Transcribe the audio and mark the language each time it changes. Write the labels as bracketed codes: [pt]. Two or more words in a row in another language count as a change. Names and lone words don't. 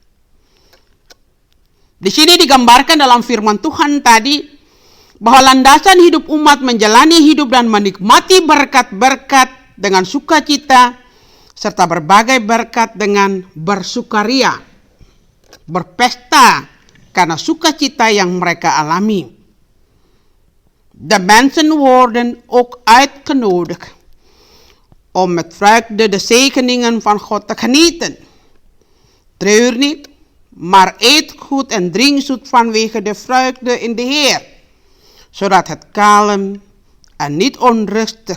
[id] Di sini digambarkan dalam firman Tuhan tadi bahwa landasan hidup umat menjalani hidup dan menikmati berkat-berkat dengan sukacita serta berbagai berkat dengan bersukaria. Berpesta karena sukacita yang mereka alami. [nl] De mensen worden ook uitgenodigd om met vreugde de zegeningen van God te genieten. Treur niet, maar eet goed en drink zoet vanwege de vreugde in de Heer, zodat het kalm en niet onrustig.